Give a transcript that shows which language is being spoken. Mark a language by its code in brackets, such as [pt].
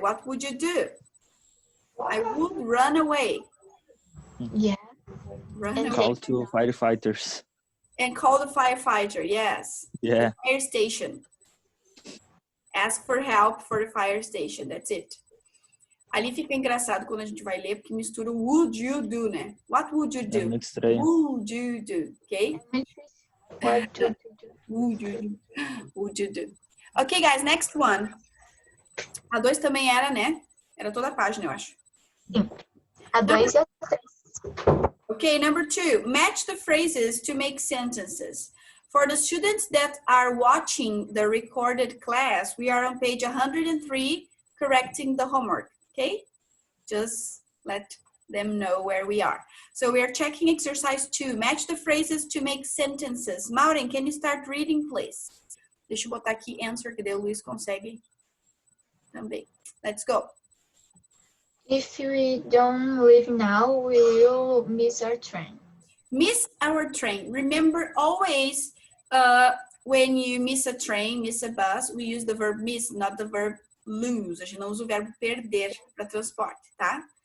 [en] What would you do? I would run away. Yeah. Run And away. call to firefighters. And call the firefighter, yes. Yeah. The fire station. Ask for help for the fire station, that's it. [pt] Ali fica engraçado quando a gente vai ler, porque mistura o [en] would you do, [pt] né? [en] What would you do? [pt] É muito estranho. [en] Would you do, okay? What to do? Would you do? Would you do? Okay, guys, next one. [pt] A 2 também era, né? Era toda a página, eu acho. Sim. A 2 e a 3. [en] Okay, number 2. Match the phrases to make sentences. For the students that are watching the recorded class, we are on page 103, correcting the homework, okay? Just let them know where we are. So we are checking exercise 2. Match the phrases to make sentences. Maureen, can you start reading, please? [pt] Deixa eu botar aqui answer, que daí o Luiz consegue também. [en] Let's go. If we don't leave now, we will miss our train. Miss our train. Remember always when you miss a train, miss a bus, we use the verb miss, not the verb lose. [pt] A gente não usa o verbo perder para transporte, tá?